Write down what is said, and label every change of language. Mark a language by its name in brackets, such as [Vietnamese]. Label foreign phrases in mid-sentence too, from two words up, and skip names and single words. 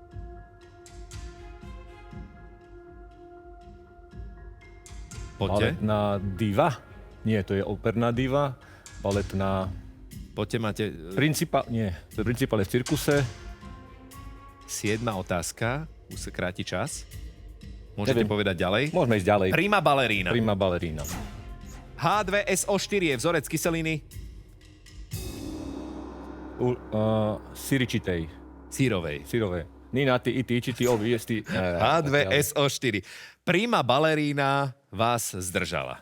[Slovak] Poďte. Baletná diva. Nie, to je operná diva. Baletná... Poďte, máte... Principál... Nie, principál je v cirkuse. 7. otázka. Už sa kráti čas. Môžete povedať ďalej? Môžeme ísť ďalej. Prima balerína. Prima balerína. H2SO4 je vzorec kyseliny Siričitej. sírovej. Sírové. Nina, ty, iti, či ty, obi, ty. H2SO4. Prima balerína vás zdržala.